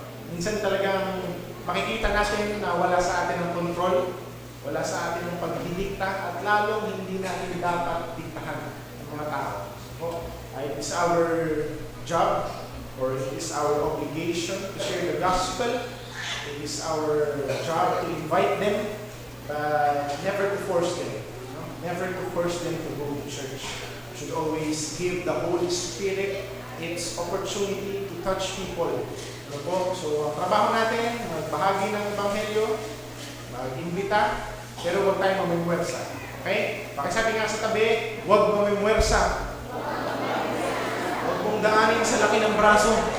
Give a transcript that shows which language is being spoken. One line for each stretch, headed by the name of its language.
Filipino: Minsan talagang makikita natin na wala sa atin ang control, wala sa atin ang pagdidikta, at lalong hindi natin dapat diktahan ng mga tao.
English: So, it is our job or it is our obligation to share the gospel. It is our job to invite them, but never to force them. No? Never to force them to go to church. We should always give the Holy Spirit its opportunity to touch people.
Filipino: Ano po? So, ang trabaho natin, magbahagi ng Ebanghelyo, mag-imbita, pero huwag tayo mamimwersa. Okay? Pakisabi nga sa tabi, huwag mamimwersa. Huwag mong daanin sa laki ng braso.